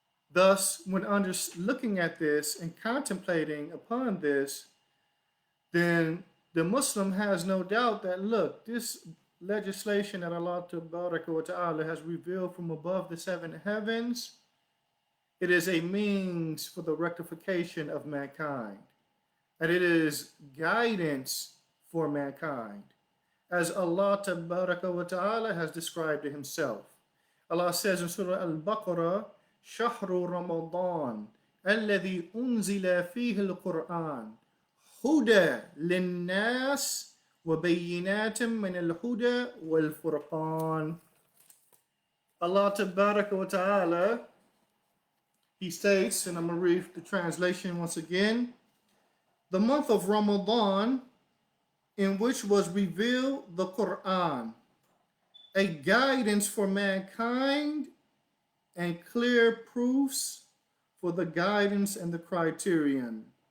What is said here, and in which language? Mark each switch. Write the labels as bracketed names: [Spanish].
[English] Thus, when looking at this and contemplating upon this, then the Muslim has no doubt that, look, this legislation that Allah Ta'ala has revealed from above the seven heavens, it is a means for the rectification of mankind. And it is guidance for mankind, as Allah Ta'ala has described it himself. Allah says in Surah Al-Baqarah, [Arabic] شهر رمضان الذي أنزل فيه القرآن هدى للناس وبينات من الهدى والفرقان. [English] Allah Tabaraka wa Ta'ala, he states, and I'm going to read the translation once again, the month of Ramadan, in which was revealed the Quran, a guidance for mankind and clear proofs for the guidance and the criterion.